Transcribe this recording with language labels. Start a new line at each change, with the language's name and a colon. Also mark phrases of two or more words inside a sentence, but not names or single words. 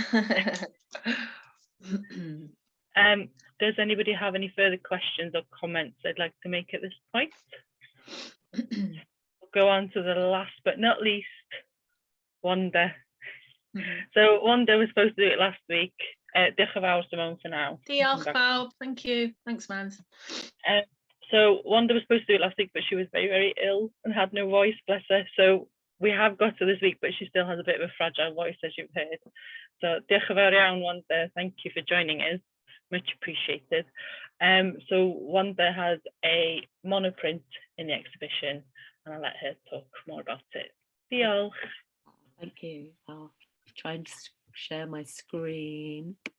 English: Does anybody have any further questions or comments they'd like to make at this point? We'll go on to the last but not least, Wanda. So Wanda was supposed to do it last week.
Welsh: Diolch yn fawr,
English: Simone, for now.
Welsh: Diolch pawb,
English: thank you. Thanks, man. So Wanda was supposed to do it last week, but she was very, very ill and had no voice, bless her. So we have got to this week, but she still has a bit of a fragile voice, as you've heard.
Welsh: So diolch yn fawr iawn, Wanda.
English: Thank you for joining us. Much appreciated. So Wanda has a monoprint in the exhibition, and I'll let her talk more about it.
Welsh: Diolch.
English: Thank you. I'll try and share my screen.